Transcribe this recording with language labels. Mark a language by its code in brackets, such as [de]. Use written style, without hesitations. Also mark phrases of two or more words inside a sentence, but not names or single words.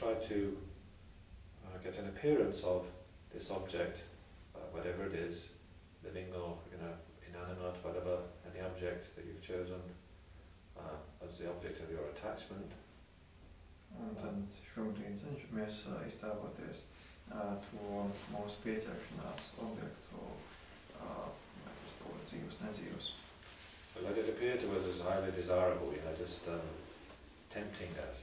[en] to get an appearance of this object, whatever it is, living or inanimate, whatever, any object that you've chosen as the object of your attachment. [lv] Un tad šobrīd cenšamies iztēloties to mūsu pieķeršanās objektu, vai tas būtu dzīves, nedzīves. [en] But let it appear to us as highly desirable, just tempting us.